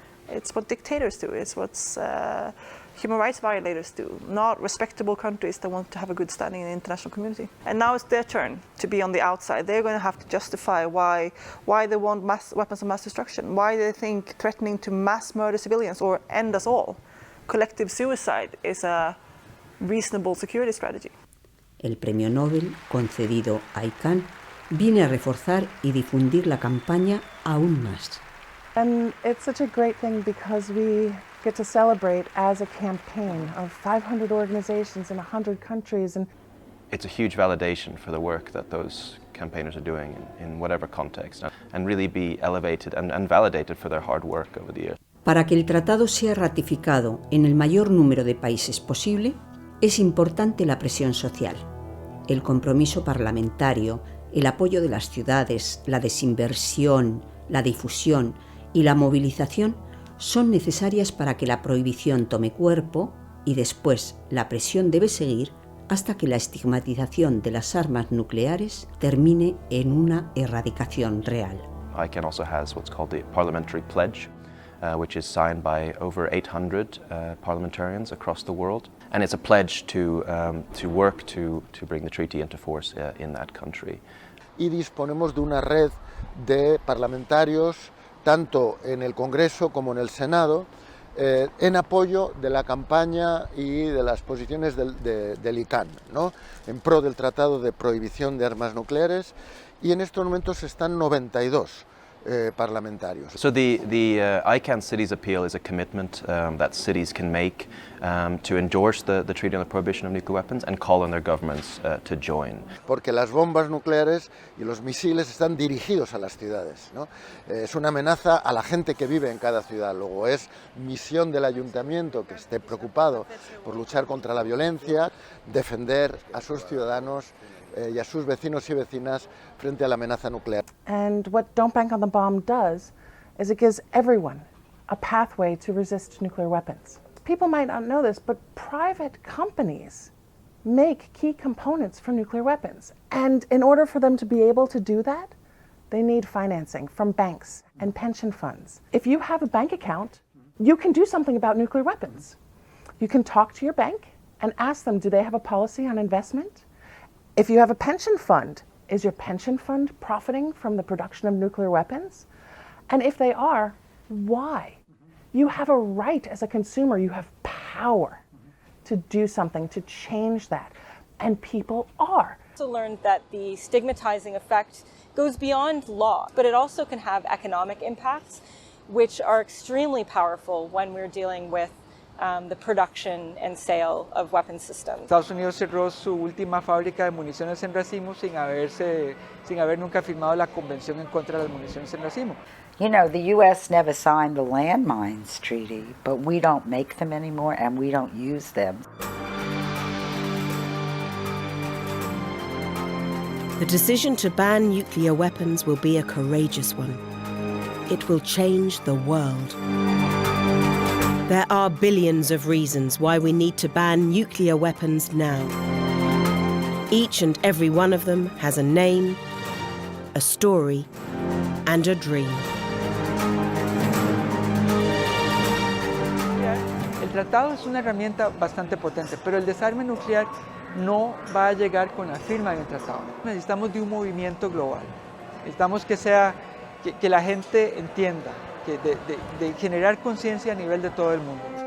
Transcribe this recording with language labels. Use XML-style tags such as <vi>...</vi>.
<en>It's what dictators do, it's what human rights violators do, not respectable countries that want to have a good standing in the international community. And now it's their turn to be on the outside. They're going to have to justify why they want weapons of mass destruction, why they think threatening to mass murder civilians or end us all, collective suicide, is a reasonable security strategy.</en> <es>El premio Nobel concedido a ICANN viene a reforzar y difundir la campaña aún más.</es> <en>And it's such a great thing because we get to celebrate as a campaign of 500 organizations in 100 countries. And it's a huge validation for the work that those campaigners are doing in whatever context, and really be elevated and validated for their hard work over the years.</en> <es>Para que el tratado sea ratificado en el mayor número de países posible, es importante la presión social, el compromiso parlamentario, el apoyo de las ciudades, la desinversión, la difusión y la movilización son necesarias para que la prohibición tome cuerpo y después la presión debe seguir hasta que la estigmatización de las armas nucleares termine en una erradicación real.</es> <en>ICANN also has what's called the Parliamentary Pledge, which is signed by over 800 parliamentarians across the world. And it's a pledge to work to bring the treaty into force in that country.</en> <es>Y disponemos de una red de parlamentarios, tanto en el Congreso como en el Senado, en apoyo de la campaña y de las posiciones del ICANN, ¿no? En pro del Tratado de Prohibición de Armas Nucleares, y en estos momentos están 92 parlamentarios.</es> <en>So the ICANN Cities Appeal is a commitment that cities can make to endorse the Treaty on the Prohibition of Nuclear Weapons and call on their governments to join.</en> <es>Porque las bombas nucleares y los misiles están dirigidos a las ciudades, ¿no? Es una amenaza a la gente que vive en cada ciudad. Luego es misión del ayuntamiento que esté preocupado por luchar contra la violencia, defender a sus ciudadanos y a sus vecinos y vecinas frente a la amenaza nuclear.</es> <en>And what Don't Bank on the Bomb does is it gives everyone a pathway to resist nuclear weapons. People might not know this, but private companies make key components for nuclear weapons. And in order for them to be able to do that, they need financing from banks and pension funds. If you have a bank account, you can do something about nuclear weapons. You can talk to your bank and ask them, do they have a policy on investment? If you have a pension fund, is your pension fund profiting from the production of nuclear weapons? And if they are, why? You have a right as a consumer, you have power to do something, to change that. And people are. I also learned that the stigmatizing effect goes beyond law, but it also can have economic impacts, which are extremely powerful when we're dealing with the production and sale of weapon systems.</en> <es>Estados Unidos cerró su última fábrica de municiones en racimo sin haber nunca firmado la Convención en contra de las municiones en racimo.</es> <en>You know, the U.S. never signed the landmines treaty, but we don't make them anymore and we don't use them. The decision to ban nuclear weapons will be a courageous one. It will change the world. There are billions of reasons why we need to ban nuclear weapons now. Each and every one of them has a name, a story, and a dream.</en> <es>El tratado es una herramienta bastante potente, pero el desarme nuclear no va a llegar con la firma de un tratado. Necesitamos de un movimiento global. Necesitamos que la gente entienda, de generar conciencia a nivel de todo el mundo.</es>